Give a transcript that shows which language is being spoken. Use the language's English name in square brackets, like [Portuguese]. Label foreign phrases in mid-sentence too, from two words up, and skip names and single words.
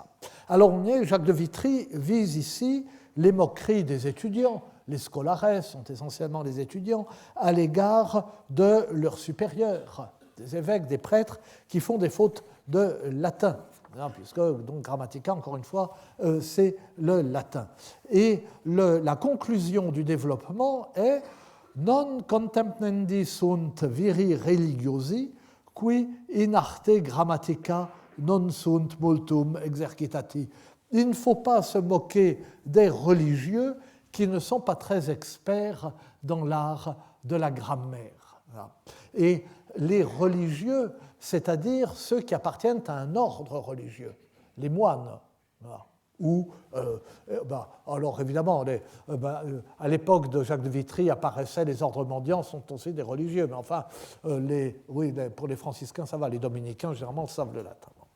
[French] Alors, Jacques de Vitry vise ici les moqueries des étudiants, les scolares sont essentiellement les étudiants, à l'égard de leurs supérieurs, des évêques, des prêtres, qui font des fautes de latin, puisque donc Grammatica, encore une fois, c'est le latin. Et la conclusion du développement est [Latin] non contempnendi sunt viri religiosi, qui in arte grammatica non sunt multum exercitati. [French] Il ne faut pas se moquer des religieux qui ne sont pas très experts dans l'art de la grammaire. Et les religieux, c'est-à-dire ceux qui appartiennent à un ordre religieux, les moines. Ou, alors évidemment, à l'époque de Jacques de Vitry apparaissaient les ordres mendiants, sont aussi des religieux, mais enfin, pour les franciscains, ça va, les dominicains, généralement, savent le latin.